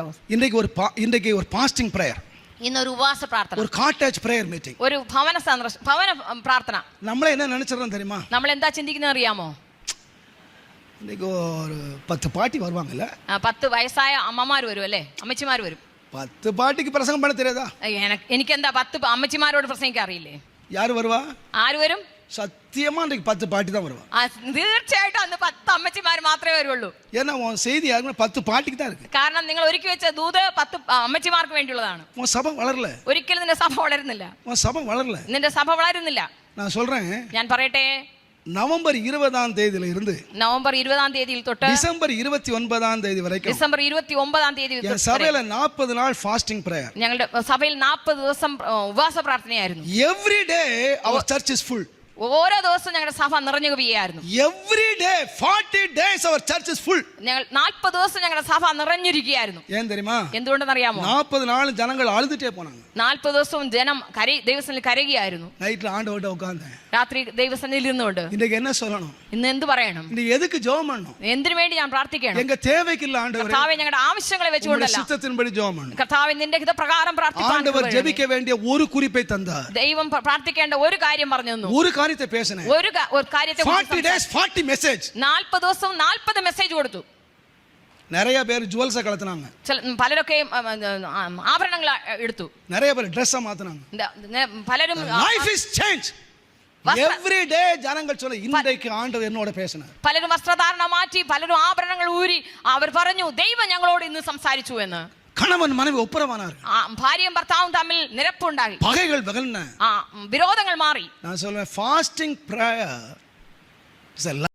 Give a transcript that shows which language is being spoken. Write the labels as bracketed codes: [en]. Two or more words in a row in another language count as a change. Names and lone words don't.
[ta] இன்றைக்கு ஒரு பாஸ்டிங் பிரேயர். [ml] ഇന്നൊരു ഉപവാസ പ്രാർത്ഥന, ഒരു കോട്ടേജ് പ്രേയർ മീറ്റിംഗ്, ഒരു ഭവന പ്രാർത്ഥന. [ta] നമ്മളെ என்ன நினைச்சறோம் தெரியுமா? [ml] നമ്മൾ എന്താ ചിന്തിക്കുന്നത് അറിയാമോ? [ta] இன்னைக்கு ஒரு 10 பாட்டி வருவாங்கல்ல. [ml] 10 വയസ്സായ അമ്മമാർ വരും അല്ലേ, അമ്മച്ചിമാർ വരും. [ta] 10 பாட்டிக்கு பிரசங்கம் பண்ண தெரியாதா? [ml] എനിക്ക് എന്താ 10 അമ്മച്ചിമാരോട് പ്രസംഗിക്കാൻ അറിയില്ലേ? [ta] யார் வருவா? [ml] ആര് വരും? [ta] சத்தியமா இன்னைக்கு 10 பாட்டி தான் வருவா. [ml] തീർച്ചയായിട്ടും അന്ന് 10 അമ്മച്ചിമാർ മാത്രമേ വരുള്ളൂ. [ta] ஏன்னா உன் செய்தி யாருமே 10 பாட்டிக்கு தான் இருக்கு. [ml] കാരണം നിങ്ങൾ ഒരുക്കി വെച്ച ദൂത് 10 അമ്മച്ചിമാർക്ക് വേണ്ടിയുള്ളതാണ്. [ta] உன் சபை வளரல. [ml] ഒരിക്കലും നിന്റെ സഭ വളരുന്നില്ല. [ta] உன் சபை வளரல. [ml] നിന്റെ സഭ വളരുന്നില്ല. [ta] நான் சொல்றேன், [ml] ഞാൻ പറയട്ടെ, [ta] நவம்பர் 20ஆம் தேதியில இருந்து [ml] നവംബർ [ta] 20ஆம் தேதியில் [ml] തൊട്ട് [ta] டிசம்பர் 29ஆம் தேதி வரைக்கும் [ml] ഡിസംബർ 29ആം തീയതി [ta] என் சபையில 40 நாள் ஃபாஸ்டிங் பிரேயர். [ml] ഞങ്ങളുടെ സഭയിൽ 40 ദിവസം ഉപവാസ പ്രാർത്ഥനയായിരുന്നു. [en] Every day our church is full. [ml] ഓരോ ദിവസവും ഞങ്ങളുടെ സഭ നിറഞ്ഞു കവിയായിരുന്നു. [en] Every day 40 days our church is full. [ml] ഞങ്ങൾ 40 ദിവസം ഞങ്ങളുടെ സഭ നിറഞ്ഞിരിക്കുകയായിരുന്നു. [ta] ஏன் தெரியுமா? [ml] എന്തുകൊണ്ടെന്ന് അറിയാമോ? [ta] 40 நாள் ஜனங்கள் அழுதுட்டே போனாங்க. [ml] 40 ദിവസവും ജനം ദൈവസന്നിധിയിൽ കരയുകയായിരുന്നു. [ta] நைட்ல ஆண்டவர்ட்ட உட்கார்ந்தேன். [ml] രാത്രി ദൈവസന്നിധിയിൽ ഇരുന്നുകൊണ്ട് [ta] இன்னைக்கு என்ன சொல்லணும்? [ml] ഇന്ന് എന്ത് പറയണം? [ta] இன்னைக்கு எதுக்கு ஜெபம் பண்ணணும்? [ml] എന്തിനു വേണ്ടി ഞാൻ പ്രാർത്ഥിക്കണം? [ta] எங்க தேவைக்கு இல்ல ஆண்டவரே. [ml] കർത്താവേ, ഞങ്ങളുടെ ആവശ്യങ്ങളെ വെച്ചുകൊണ്ടല്ല, [ta] சித்தத்தின்படி ஜெபம் பண்ணணும். [ml] കർത്താവേ, നിന്റെ ഹിതപ്രകാരം പ്രാർത്ഥിക്കാൻ [ta] ஆண்டவர் ஜெபிக்க வேண்டிய ஒரு குறிப்பை தந்தார். [ml] ദൈവം പ്രാർത്ഥിക്കേണ്ട ഒരു കാര്യം പറഞ്ഞു തന്നു. [ta] ஒரு காரியத்தை பேசினேன். [ml] ഒരു കാര്യത്തെ [en] 40 days 40 message. [ml] 40 ദിവസം 40 മെസ്സേജ് കൊടുത്തു. [ta] நிறைய பேர் ஜுவல்ஸை கலத்துனாங்க. [ml] പലരൊക്കെ ആഭരണങ്ങൾ എടുത്തു. [ta] நிறைய பேர் Dress-ஐ மாத்துனாங்க. [ml] പലരും [en] life is change. every day [ta] ஜனங்கள் சொல்ல இன்றைக்கு ஆண்டவர் என்னோட பேசினார். [ml] പലരും വസ്ത്രധാരണം മാറ്റി, പലരും ആഭരണങ്ങൾ ഊരി അവർ പറഞ്ഞു, ദൈവം ഞങ്ങളോട് ഇന്ന് സംസാരിച്ചു എന്ന്. [ta] கணவன் மனைவி ஒப்புரவானார்கள். [ml] ഭാര്യയും ഭർത്താവും തമ്മിൽ നിരപ്പുണ്ടായി. പകകൾ വകൽന. വിരോധങ്ങൾ മാറി. [ta] நான் சொல்லுவேன், [en] fasting prayer is a